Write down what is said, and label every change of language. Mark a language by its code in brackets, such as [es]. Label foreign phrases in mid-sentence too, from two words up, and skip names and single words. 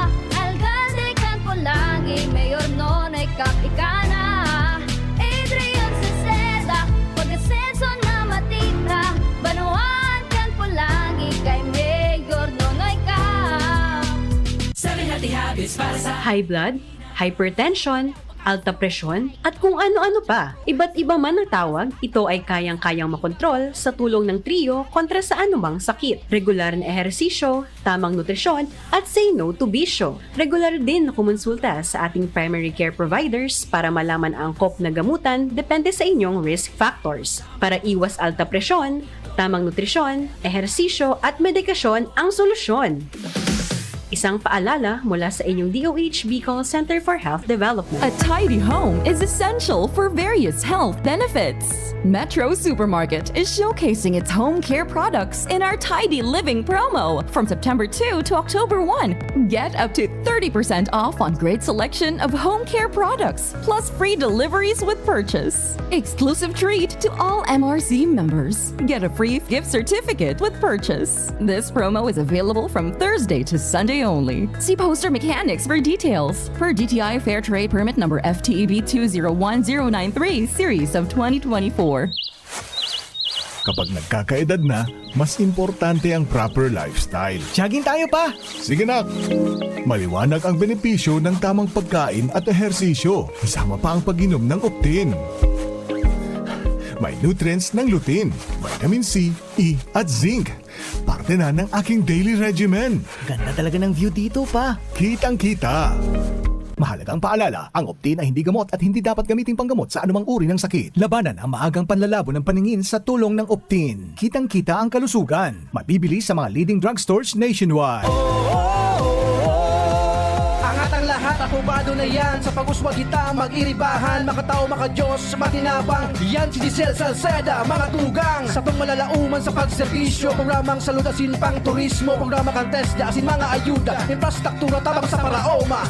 [bik] Alcalde kan Pulangi, mayor nonoy kap ikana. Adrian Salceda, pag-asenso na matira. Banuan kan Pulangi, kay mayor nonoy kap. [en] High blood, [tl] hypertension, alta presyon, at kung ano-ano pa. Iba't iba man ang tawag, ito ay kayang-kayang makontrol sa tulong ng trio kontra sa anumang sakit. Regular na ehersisyo, tamang nutrisyon, at [en] say no to [tl] bisyo. Regular din na kumonsulta sa ating [en] primary care providers [tl] para malaman ang angkop na gamutan depende sa inyong [en] risk factors. [tl] Para iwas alta presyon, tamang nutrisyon, ehersisyo, at medikasyon ang solusyon. Isang paalala mula sa inyong DOH Bicol Center for Health Development. [en] A tidy home is essential for various health benefits. Metro Supermarket is showcasing its home care products in our Tidy Living promo from September 2 to October 1. Get up to 30% off on great selection of home care products, plus free deliveries with purchase. Exclusive treat to all MRC members. Get a free gift certificate with purchase. This promo is available from Thursday to Sunday only. See Poster Mechanics for details. Per DTI Fair Trade Permit number FTEB 201093 series of 2024. [tl] Kapag nagkakaedad na, mas importante ang [en] proper lifestyle. [tl] Jogging tayo pa! Sige nak! Maliwanag ang benepisyo ng tamang pagkain at ehersisyo. Kasama pa ang pag-inom ng Optin. May nutrients ng lutein, vitamin C, E at zinc. Parte na ng aking [en] daily regimen. [tl] Ganda talaga ng view dito pa. Kitang-kita. Mahalagang paalala, ang Optin ay hindi gamot at hindi dapat gamitin panggamot sa anumang uri ng sakit. Labanan ang maagang panlalabo ng paningin sa tulong ng Optin. Kitang-kita ang kalusugan. Mabibili sa mga [en] leading drugstores [tl] nationwide. Angat ang lahat, aprobado na yan. [bik] Sa pag-uswag kita, mag-iribahan, makatao, makadiyos, matinabang. Yan si Giselle Salceda, mga tugang. Sa tong malalauman sa pagserbisyo, programang salutasin pang turismo, programa kantes, asin mga ayuda, infrastruktura, tabang sa paraoma.